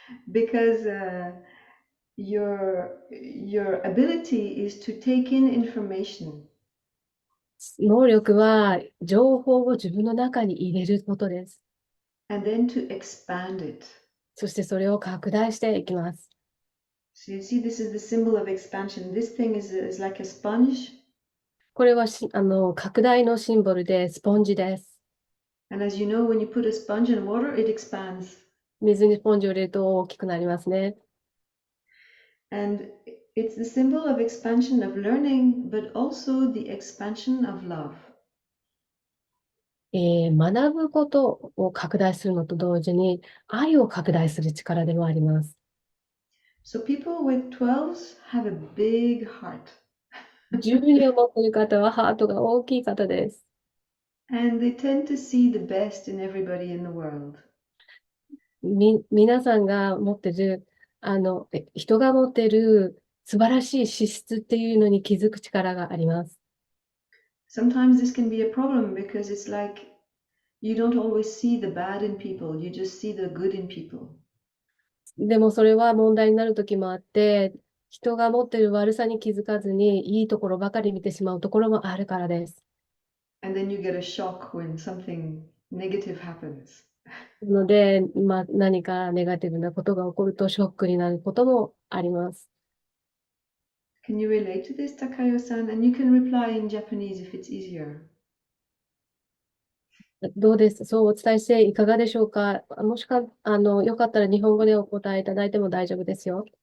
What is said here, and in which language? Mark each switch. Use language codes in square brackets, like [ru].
[en] Because your ability is to take in information [ja] 能力は情報を自分の中に入れることです。 [en] and then to expand it. [ja] そしてそれを拡大していきます。 [en] So you see, this is the symbol of expansion. This thing is like a sponge. [ja] これは拡大のシンボルでスポンジです。 [en] And as you know, when you put a sponge in water, it expands. [ja] 水にスポンジを入れると大きくなりますね。 [en] And it's the symbol of expansion of learning, but also the expansion of love. [ja] 学ぶことを拡大するのと同時に愛を拡大する力でもあります。 [en] So people with 12s have a big heart. [ja] 12を持っている方はハートが大きい方です。 [en] And they tend to see the best in everybody in the world. [ja] 皆さんが持ってる、人が持ってる素晴らしい資質っていうのに気づく力があります。 [en] Sometimes this can be a problem because it's like you don't always see the bad in people, you just see the good in people. [ja] でもそれは問題になる時もあって、人が持ってる悪さに気づかずに、いいところばかり見てしまうところもあるからです。 [en] And then you get a shock when something negative happens. [ja] なので、何かネガティブなことが起こるとショックになることもあります。 [en] Can you relate to this, Takayo-san? And you can reply in Japanese if it's easier. [ja] どうです？そうお伝えしていかがでしょうか？もしか、よかったら日本語でお答えいただいても大丈夫ですよ。